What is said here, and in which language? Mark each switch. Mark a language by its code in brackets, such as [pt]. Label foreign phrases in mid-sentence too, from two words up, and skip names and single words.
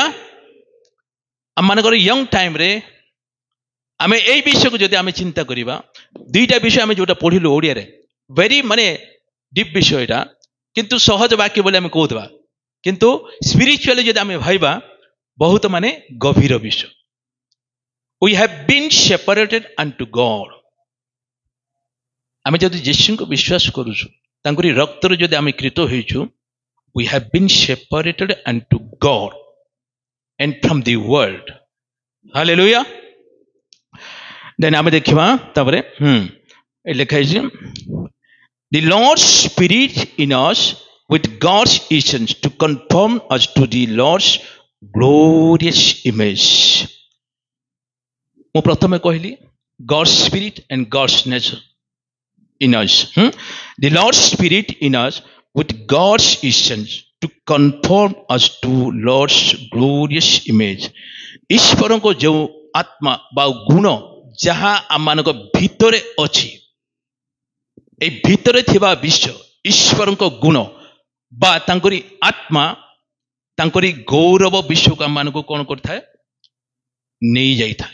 [or] ଆମମାନଙ୍କର [en] young timeରେ [or] ଆମେ ଏଇ ବିଷୟକୁ ଯଦି ଆମେ ଚିନ୍ତା କରିବା, ଦୁଇଟା ବିଷୟ ଆମେ ଯୋଉଟା ପଢିଲୁ ଓଡ଼ିଆରେ, ଭେରି ମାନେ ଡିପ୍ ବିଷୟ ଏଇଟା, କିନ୍ତୁ ସହଜ ବାକ୍ୟ ବୋଲି ଆମେ କହୁଥିବା, କିନ୍ତୁ ସ୍ପିରିଚୁଆଲି ଯଦି ଆମେ ଭାଇବା ବହୁତ ମାନେ ଗଭୀର ବିଷୟ। [en] we have been separated unto God। [or] ଆମେ ଯଦି ଯୀଶୁଙ୍କୁ ବିଶ୍ୱାସ କରୁଛୁ, ତାଙ୍କରି ରକ୍ତରେ ଯଦି ଆମେ କ୍ରୀତ ହୋଇଛୁ, [en] we have been separated unto God and from the world। Hallelujah। [or] ଦେନ୍ ଆମେ ଦେଖିବା ତାପରେ ଲେଖା ହେଇଛି [en] the Lord's Spirit in us with God's essence to conform us to the Lord's glorious image। [or] ମୁଁ ପ୍ରଥମେ କହିଲି [en] God's Spirit and God's nature in us। the Lord's Spirit in us with God's essence to conform us to Lord's glorious image। [or] ଈଶ୍ୱରଙ୍କ ଯେଉଁ ଆତ୍ମା ବା ଗୁଣ ଯାହା ଆମମାନଙ୍କ ଭିତରେ ଅଛି, এই ଭିତରେ ଥିବା ବିଷୟ, ଈଶ୍ୱରଙ୍କ ଗୁଣ ବା ତାଙ୍କରି ଆତ୍ମା, ତାଙ୍କରି ଗୌରବ ବିଷୟକୁ ଆମମାନଙ୍କୁ କ'ଣ କରିଥାଏ, ନେଇଯାଇଥାଏ।